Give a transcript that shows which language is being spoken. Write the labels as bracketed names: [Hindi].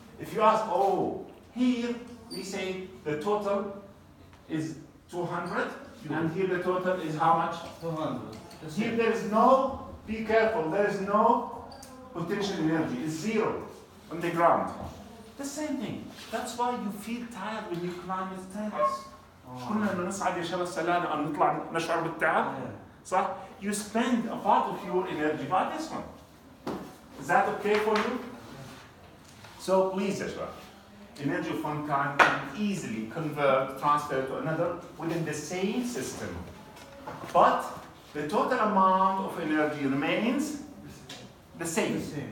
[English] If you ask, oh, here we say the total is 200, and here the total is how much? 200. Here there is no, be careful, there is no potential energy, it's zero on the ground. The same thing. That's why you feel tired when you climb the stairs. [Arabic] كنا لما نصعد يا شباب السلالم أو نطلع نشعر بالتعب. صح? [English] You spend a part of your energy by this one. Is that okay for you? So please, ya شباب, energy of one kind can easily convert, transfer to another within the same system. But the total amount of energy remains the same.